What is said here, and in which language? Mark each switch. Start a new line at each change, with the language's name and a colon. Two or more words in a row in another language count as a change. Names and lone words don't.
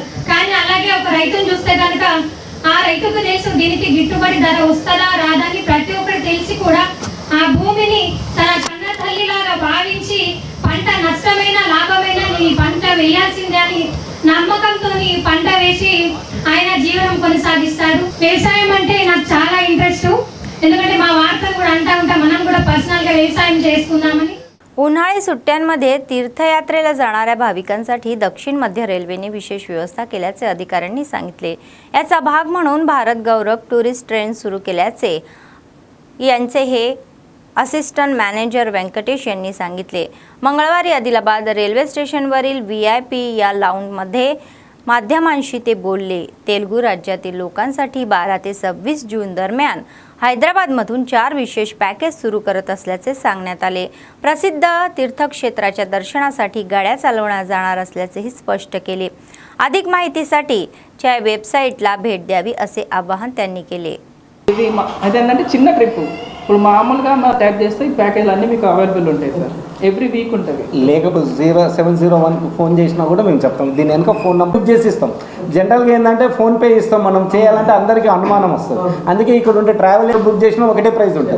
Telugu: కానీ అలాగే ఒక రైతుని చూస్తే కనుక ఆ రైతుకు తెలుసు దీనికి గిట్టుబడి ధర వస్తుందా రాదా అని ప్రతి ఒక్కటి తెలిసి కూడా ఆ భూమిని తన కన్న తల్లిలాగా భావించి పంట నష్టమైన లాభమైన నీ పంట వేయాల్సిందే అని నమ్మకంతో పంట వేసి ఆయన జీవనం కొనసాగిస్తాడు. వ్యవసాయం అంటే నాకు చాలా ఇంట్రెస్ట్. ఎందుకంటే మా వార్తలు కూడా అంటా ఉంటాం మనం కూడా పర్సనల్ గా व्यवसाय చేసుకుందామని.
Marathi: उन्हाळी सुट्ट्यांमध्ये तीर्थयात्रेला जाणाऱ्या भाविकांसाठी दक्षिण मध्य रेल्वेने विशेष व्यवस्था केल्याचे अधिकाऱ्यांनी सांगितले. याचा भाग म्हणून भारत गौरव टुरिस्ट ट्रेन सुरू केल्याचे यांचे हे असिस्टंट मॅनेजर व्यंकटेश यांनी सांगितले. मंगळवारी आदिलाबाद रेल्वे स्टेशनवरील VIP या लाऊंजमध्ये माध्यमांशी ते बोलले. तेलुगू राज्यातील लोकांसाठी 12 ते 26 जून दरम्यान हैदराबादमधून 4 विशेष पॅकेज सुरू करत असल्याचे सांगण्यात आले. प्रसिद्ध तीर्थक्षेत्राच्या दर्शनासाठी गाड्या चालवण्यात जाणार असल्याचेही स्पष्ट केले. अधिक माहितीसाठी च्या वेबसाईटला भेट द्यावी असे आवाहन त्यांनी केले.
Telugu: ఇది అదేంటంటే చిన్న ట్రిప్. ఇప్పుడు మామూలుగా మనం ట్యాప్ చేస్తే ఈ ప్యాకేజ్ అన్నీ మీకు అవైలబుల్ ఉంటాయి సార్.
English: every week
Telugu: ఉంటుంది. లేకపోతే 0701 ఫోన్ చేసినా కూడా మేము చెప్తాం. దీని వెనుక
English: phone number
Telugu: బుక్ చేసి ఇస్తాం. జనరల్గా ఏంటంటే ఫోన్పే ఇస్తాం. మనం చేయాలంటే అందరికీ అనుమానం వస్తుంది. అందుకే ఇక్కడ ఉంటే
English: travel book
Telugu: చేసినా ఒకటే ప్రైస్ ఉంటుంది.